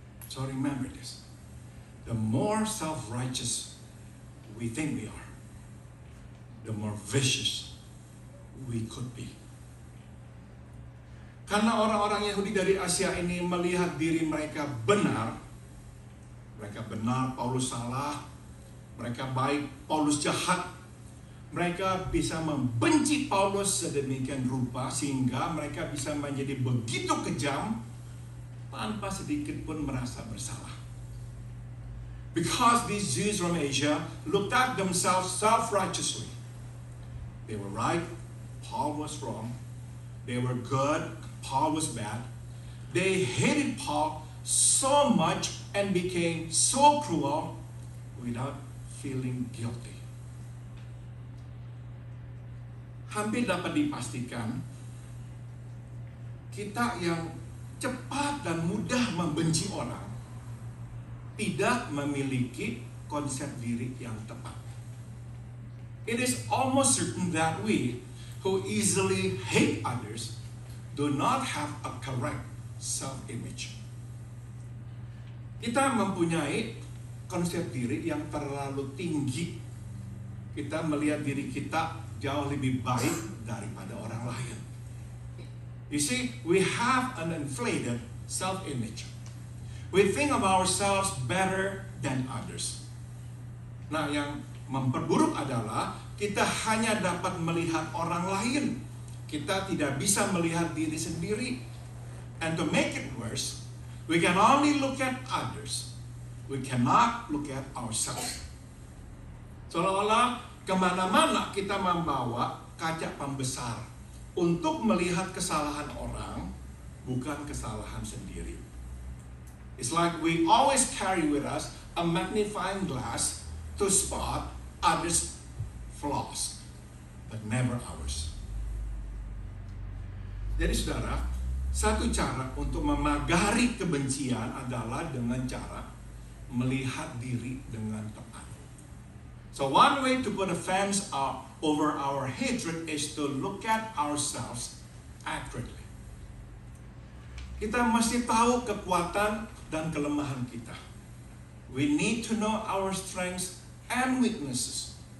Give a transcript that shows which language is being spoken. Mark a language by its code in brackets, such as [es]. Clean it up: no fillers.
[en] So remember this, the more self-righteous we think we are, the more vicious we could be. [id] Karena orang-orang Yahudi dari Asia ini melihat diri mereka benar, Paulus salah, mereka baik, Paulus jahat, mereka bisa membenci Paulus sedemikian rupa sehingga mereka bisa menjadi begitu kejam tanpa sedikit pun merasa bersalah. [en] Because these Jews from Asia looked at themselves self-righteously. They were right, Paul was wrong. They were good, Paul was bad. They hated Paul so much and became so cruel without feeling guilty. [id] Hampir dapat dipastikan kita yang cepat dan mudah membenci orang tidak memiliki konsep diri yang tepat. [en] It is almost certain that we who easily hate others do not have a correct self-image. [id] Kita mempunyai konsep diri yang terlalu tinggi. Kita melihat diri kita jauh lebih baik daripada orang lain. [en] You see, we have an inflated self-image. We think of ourselves better than others. [id] Nah, yang memperburuk adalah kita hanya dapat melihat orang lain. Kita tidak bisa melihat diri sendiri. [en] And to make it worse, we can only look at others. We cannot look at ourselves. [id] Seolah-olah kemana-mana kita membawa kaca pembesar untuk melihat kesalahan orang, bukan kesalahan sendiri. [en] It's like we always carry with us a magnifying glass to spot others' flaws, but never ours. [id] Jadi saudara, satu cara untuk memagari kebencian adalah dengan cara melihat diri dengan tepat. [en] So one way to put a fence over our hatred is to look at ourselves accurately. [id] Kita mesti tahu kekuatan dan kelemahan kita. [en] We need to know our strengths and weaknesses.